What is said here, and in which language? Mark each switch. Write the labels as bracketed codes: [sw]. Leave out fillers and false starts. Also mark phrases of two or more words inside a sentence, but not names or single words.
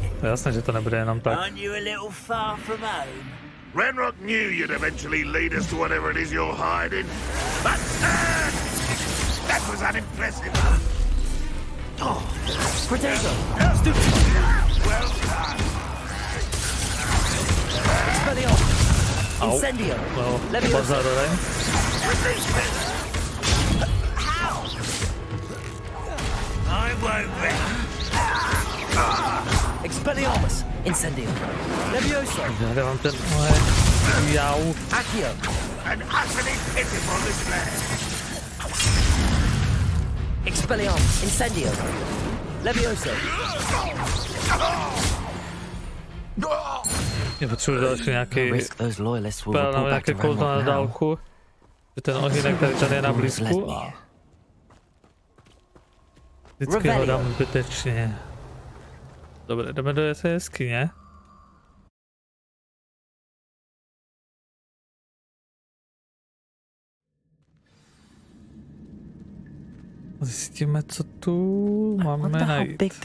[cs] jasné, že to nebude jenom tak. [en] Aren't you a little far from home? Renrock knew you'd eventually lead us to whatever it is you're hiding. But that was unimpressive. Oh, potato! Well done. Expelliarmus! Au. Incendio! [cs] No, Leviosa! pozor, [en] I won't let Expelliarmus! Incendio! Leviosa! [cs] já mám ten... Jau. [en] Accio! An utterly pitiful display. Expelliarmus! Incendio! Leviosa! [cs] Je potřebuji další nějaký spell nebo nějaké kouzlo na dálku. Že ten ohýnek tady je na blízku a... Vždycky ho dám zbytečně. Dobře, jdeme do té jeskyně. Zjistíme, co tu máme najít.